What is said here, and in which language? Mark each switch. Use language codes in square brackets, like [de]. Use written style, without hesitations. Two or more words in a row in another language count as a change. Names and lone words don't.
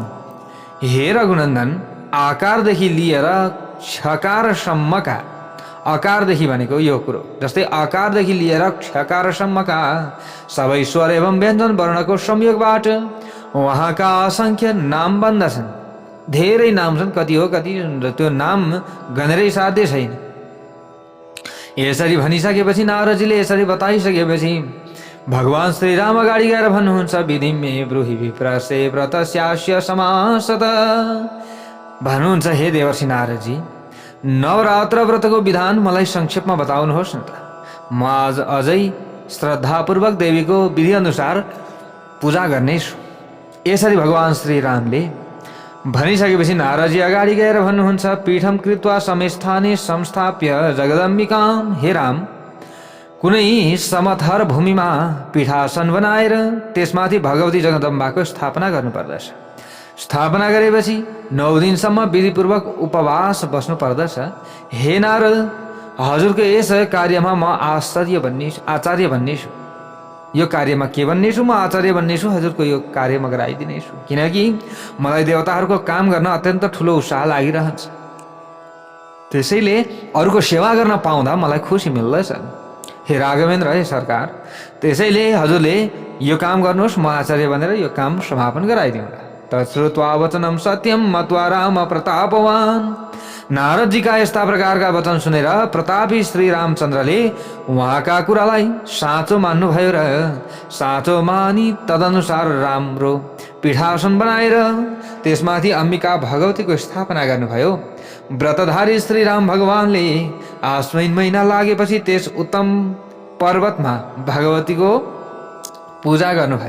[ne] हे रघुनन्दन, आकारदेखि लिएर छकारसम्मका, आकारदेखि भनेको यो कुरो, जस्तै आकारदेखि लिएर छकारसम्मका सबै स्वर एवं व्यञ्जन वर्णको संयोगबाट उहाँका असंख्य नाम बन्दछन्। धेरै नाम छन्, कति हो कति त्यो नाम गनेरै साध्य छैन। यसरी भनिसकेपछि नारदजीले यसरी बताइसकेपछि भगवान श्रीराम अगाडि गएर भन्नुहुन्छ [sa] विधि मे ब्रूहि विप्रसे व्रतस्यास्य समासत। [ne] भन्नुहुन्छ हे देवर्षि नारदजी, नवरात्र व्रतको विधान मलाई संक्षेपमा बताउनुहोस् न त। म आज अझै श्रद्धापूर्वक देवीको विधि अनुसार पूजा गर्नेछु। यसरी भगवान श्रीरामले भनिसकेपछि नारदजी अगाडि गएर भन्नुहुन्छ [sa] पीठम कृत्वा समेस्थाने संस्थाप्य जगदम्बिकाम। [ne] हे राम, कुनै समथर भूमिमा पीठासन बनाएर त्यसमाथि भगवती जगदम्बाको स्थापना गर्नुपर्दछ। स्थापना गरेपछि 9 दिनसम्म विधिपूर्वक उपवास बस्नु पर्दछ। हे नारद, हजुरको यस कार्यमा म आचार्य बन्नेछु। यो कार्यमा के बन्नेछु? म आचार्य बन्नेछु। हजुरको यो कार्य म गराइदिनेछु, किनकि मलाई देवताहरूको काम गर्न अत्यन्त ठुलो उत्साह लागिरहन्छ। त्यसैले अरूको सेवा गर्न पाउँदा मलाई खुसी मिल्दछ। हे राघवेन्द्र, हे सरकार, त्यसैले हजुरले यो काम गर्नुहोस्, म आचार्य बनेर यो काम समापन गराइदिउँला। [sa] तच्छ्रुत्वा वचनम सत्यम मत्वा राम प्रतापवान। [ne] नारदजीका यस्ता प्रकारका वचन सुनेर प्रतापी श्री रामचन्द्रले उहाँका कुरालाई साँचो मान्नुभयो र साँचो मानी तदनुसार राम्रो पीठासन बनाएर त्यसमाथि अम्बिका भगवतीको स्थापना गर्नुभयो। व्रतधारी श्री राम भगवानले आश्विन महिना लागेपछि त्यस उत्तम पर्वतमा भगवतीको पूजा गर्नुभयो।